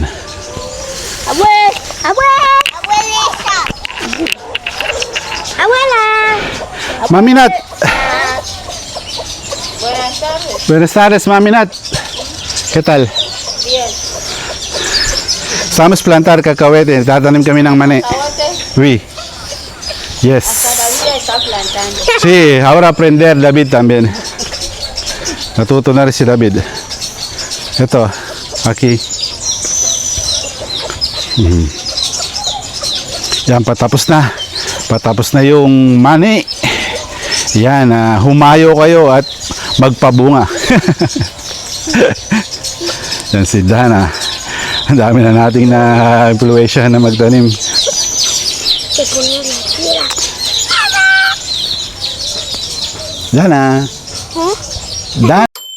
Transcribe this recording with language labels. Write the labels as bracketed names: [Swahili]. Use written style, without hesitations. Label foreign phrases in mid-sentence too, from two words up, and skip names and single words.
[Spanish] Abuela. Abuela. Abuelita. Abuela. Mami Nat. Buenas tardes. Buenas tardes, Mami Nat. ¿Qué tal? Bien. Vamos plantar cacahuete. [Filipino] Tatanim kami ng mani. [Spanish] Cacahuete. [French] Oui. Yes. [Spanish] Todavía está plantando. Sí, ahora aprender David también. [Filipino] Natuto na rin si David. Ito, aquí. Yan, patapos na. Patapos na yung mani. Yan, humayo kayo at magpabunga. Yan si Dana. Ang dami na nating na-influensya na magtanim. [Spanish] Te ponía la tira. Dana. ¿Eh? Dana.